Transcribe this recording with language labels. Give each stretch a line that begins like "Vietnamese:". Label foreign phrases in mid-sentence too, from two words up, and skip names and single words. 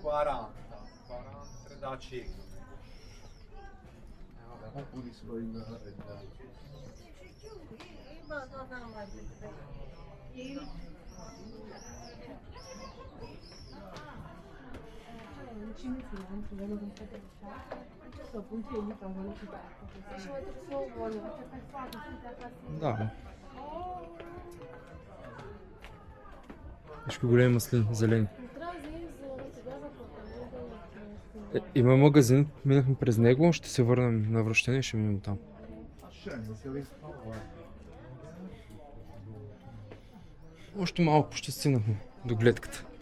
Italian: 40. 40 da cieco. Vabbè, pulisco il...
Romanian: Și mai trebuie să o volă.
Bulgarian: Да. Виж големи маслини, зелени. Трябва да вземем за сега за апартамента. Има магазин, минахме през него, ще се върнем на връщане и ще минем там. Още малко ще стигнахме до гледката.